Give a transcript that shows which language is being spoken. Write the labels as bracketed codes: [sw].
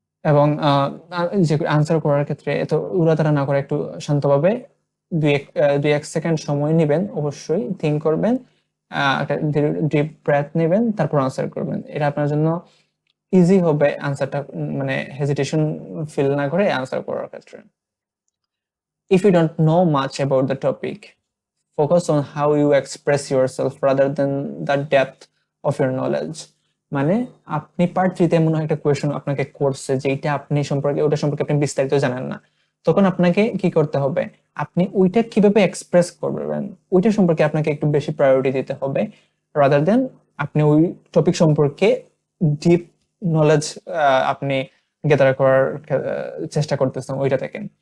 [bn] এবং যে আনসার করার ক্ষেত্রে এত উড়াতাড়া না করে একটু শান্তভাবে দুই এক সেকেন্ড সময় নেবেন, অবশ্যই থিঙ্ক করবেন, একটা ডিপ ব্রেথ নেবেন, তারপর আনসার করবেন। এটা আপনার জন্য ইজি হবে আনসারটা মানে হেজিটেশন ফিল না করে আনসার করার ক্ষেত্রে। [en] If you don't know much about the topic, focus on how you express yourself rather than the depth of your knowledge. [bn] মানে আপনি পার্ট 3 তে মনে হয় একটা কোয়েশ্চেন আপনাকে করছে যে এটা আপনি সম্পর্কে, ওটা সম্পর্কে আপনি বিস্তারিত জানেন না, তখন আপনাকে কি করতে হবে, আপনি ওইটা কিভাবে এক্সপ্রেস করবেন ওইটা সম্পর্কে আপনাকে একটু বেশি প্রায়োরিটি দিতে হবে, রাদার দেন আপনি ওই টপিক সম্পর্কে ডিপ নলেজ আপনি গেদার করার চেষ্টা করতেছেন ওইটা থেকে।